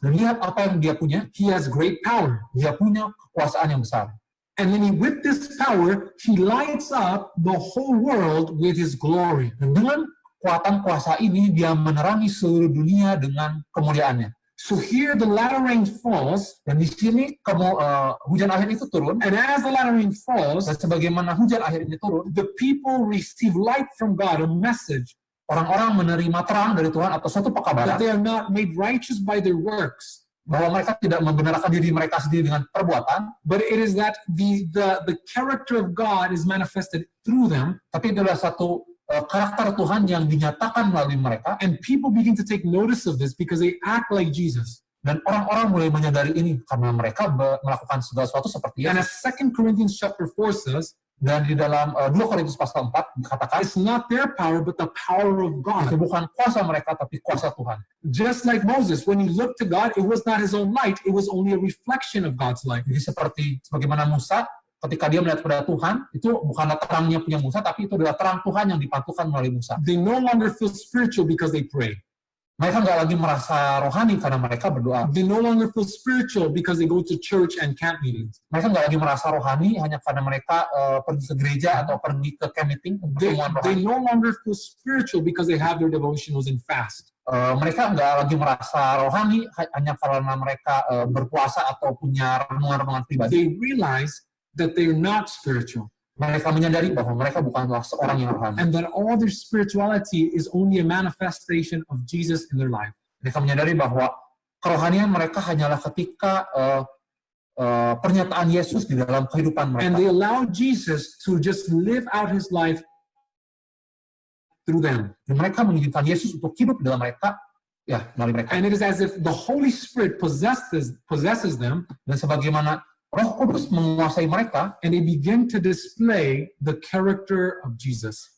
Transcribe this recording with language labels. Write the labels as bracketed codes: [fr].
[id] Dan lihat apa yang dia punya. [en] He has great power. [id] Dia punya kekuasaan yang besar. [en] And then with this power, he lights up the whole world with his glory. [id] Dan dengan kekuatan kuasa ini, dia menerangi seluruh dunia dengan kemuliaannya. [en] So here the latter rain falls, [id] Dan di sini hujan akhir itu turun. [en] and as the latter rain falls, [id] Dan sebagaimana hujan akhir ini turun, [en] the people receive light from God, a message [id] orang-orang menerima terang dari Tuhan atau suatu [en] that [id] pekabaran [en] they are not made righteous by their works, [id] bahwa mereka tidak membenarkan diri mereka sendiri dengan perbuatan, [en] but it is that the character of God is manifested through them, [id] tapi itu adalah satu karakter Tuhan yang dinyatakan melalui mereka, [en] and people begin to take notice of this because they act like Jesus. [id] Dan orang-orang mulai menyadari ini karena mereka melakukan segala sesuatu seperti [en] And [id] Yesus. [en] as 2 Corinthians chapter 4 says, [id] Dan di dalam 2 Korintus pasal 4 dikatakan, [en] it's not their power, but the power of God. [id] bukan kuasa mereka, tapi kuasa Tuhan. [en] Just like Moses, when he looked to God, it was not his own light, it was only a reflection of God's light. [id] Jadi sebagaimana Musa, ketika dia melihat kepada Tuhan, itu bukanlah terangnya punya Musa, tapi itu adalah terang Tuhan yang dipantulkan melalui Musa. [en] They no longer feel spiritual because they pray. [id] Mereka nggak lagi merasa rohani karena mereka berdoa. [en] They no longer feel spiritual because they go to church and camp meetings. [id] Mereka nggak lagi merasa rohani hanya karena mereka pergi ke gereja atau pergi ke camp meeting, [en] They [id] pertemuan rohani. [en] no longer feel spiritual because they have their devotionals and fast. [id] Mereka nggak lagi merasa rohani hanya karena mereka berpuasa atau punya renungan-renungan pribadi. [en] They realize that they're not spiritual [id] Mereka menyadari bahwa mereka bukanlah seorang yang rohani. [en] and that all their spirituality is only a manifestation of Jesus in their life. [id] Mereka menyadari bahwa kerohanian mereka hanyalah ketika pernyataan Yesus di dalam kehidupan [en] And [id] mereka. [en] they allow Jesus to just live out his life through them. [id] Dan mereka mengizinkan Yesus untuk hidup di dalam mereka, ya melalui mereka. [en] And it is as if the Holy Spirit possesses them, [id] Dan sebagaimana Roh Kudus menguasai mereka, [en] and they begin to display the character of Jesus.